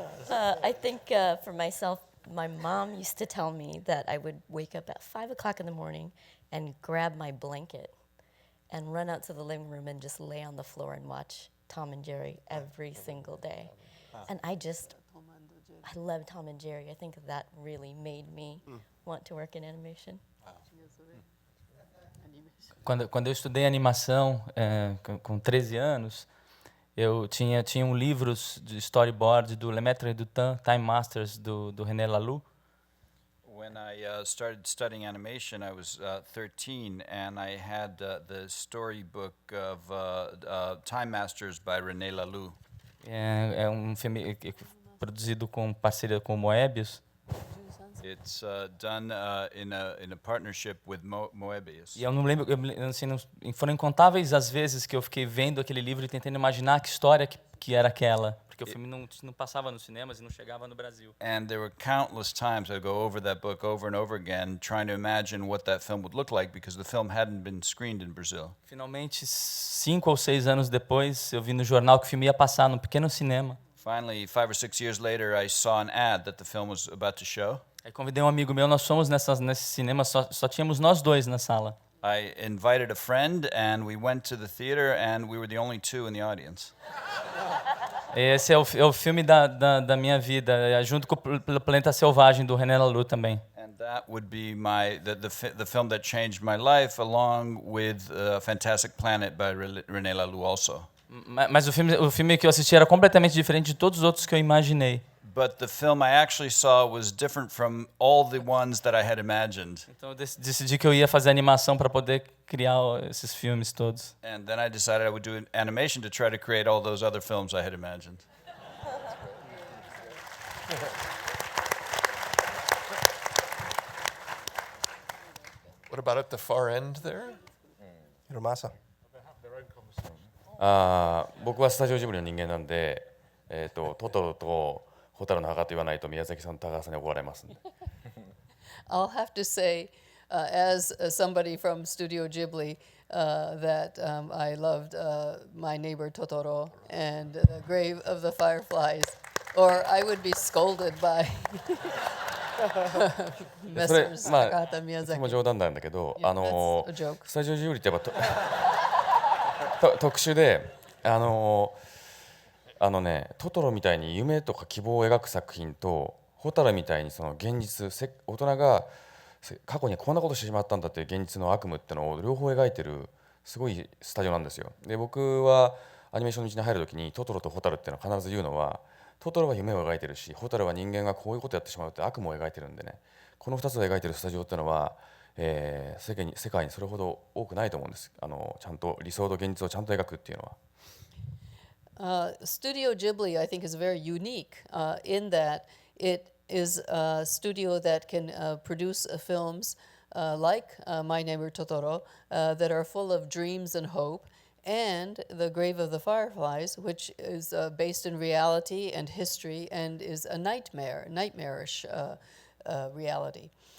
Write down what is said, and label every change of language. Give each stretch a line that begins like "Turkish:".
English: I think for myself, my mom used to tell me that I would wake up at 5 o'clock in the morning and grab my blanket and run out to the living room and just lay on the floor and watch Tom and Jerry every single day. And I love Tom and Jerry. I think that really made me want to work in animation.
Portuguese: Quando eu estudei animação, com 13 anos, eu tinha livros de storyboard do Le Maître et du Temps, Time Masters, do René Laloux.
English: When I started studying animation, I was 13, and I had the storybook of Time Masters by René Laloux.
Portuguese: É filme produzido com parceria com Moebius.
English: It's done in a partnership with Moebius.
Portuguese: E eu não lembro, foram incontáveis as vezes que eu fiquei vendo aquele livro e tentando imaginar que história que era aquela, porque o filme não passava nos cinemas e não chegava no Brasil.
English: And there were countless times I'd go over that book over and over again, trying to imagine what that film would look like, because the film hadn't been screened in Brazil.
Portuguese: Finalmente, 5 ou 6 anos depois, eu vi no jornal que o filme ia passar num pequeno cinema.
English: Finally, 5 or 6 years later, I saw an ad that the film was about to show.
Portuguese: Aí convidei um amigo meu, nós fomos nesse cinema, só tínhamos nós dois na sala.
English: I invited a friend, and we went to the theater, and we were the only two in the audience.
Portuguese: Esse é o filme da minha vida, junto com o Planeta Selvagem, do René Laloux também.
English: And that would be the film that changed my life, along with Fantastic Planet by René Laloux also.
Portuguese: Mas o filme que eu assisti era completamente diferente de todos os outros que eu imaginei.
English: But the film I actually saw was different from all the ones that I had imagined.
Portuguese: Então eu decidi que eu ia fazer animação para poder criar esses filmes todos.
English: And then I decided I would do animation to try to create all those other films I had imagined. What about at the far end there? Hiromasa.
Japanese: 僕はスタジオジブリの人間なんで、トトロとホタルの墓と言わないと宮崎さんと高橋さんに怒られますんで。
English: I'll have to say, as somebody from Studio Ghibli, that I loved My Neighbor Totoro and The Grave of the Fireflies, or I would be scolded by Messrs. Takahata Miyazaki.
Japanese: それも冗談なんだけど、
English: Yeah, that's a joke.
Japanese: スタジオジブリってやっぱ特殊で、トトロみたいに夢とか希望を描く作品と、ホタルみたいにその現実、大人が過去にこんなことしてしまったんだっていう現実の悪夢ってのを両方描いてるすごいスタジオなんですよ。で、僕はアニメーションの道に入るときにトトロとホタルっていうのは必ず言うのは、トトロは夢を描いてるし、ホタルは人間がこういうことをやってしまうって悪夢を描いてるんでね、この2つを描いてるスタジオっていうのは、世界にそれほど多くないと思うんです。ちゃんと理想と現実をちゃんと描くっていうのは。
English: Studio Ghibli, I think, is very unique in that it is a studio that can produce films like My Neighbor Totoro that are full of dreams and hope, and The Grave of the Fireflies, which is based in reality and history and is a nightmarish reality.